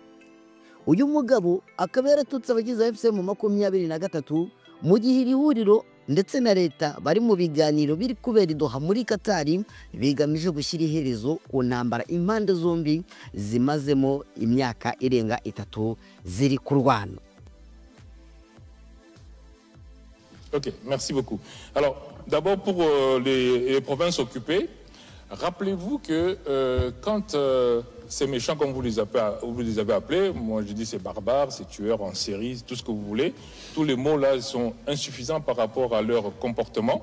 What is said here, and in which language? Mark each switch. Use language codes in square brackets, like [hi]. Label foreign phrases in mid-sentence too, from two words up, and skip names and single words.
[rw] Uyu mugabo akaba yaratutse abagize FCM mu 23 mu gihe iri huriro ndetse na leta bari mu biganiro biri kubera Doha muri Katari bigamije gushyira iherezo ku ntambara impande zombi zimazemo imyaka irenga 3 ziri kurwana. [fr] Ok, merci beaucoup. Alors, d'abord pour les provinces occupées, rappelez-vous que quand ces méchants, comme vous les avez appelés, moi je dis c'est barbares, c'est tueurs en série, tout ce que vous voulez, tous les mots là sont insuffisants par rapport à leur comportement.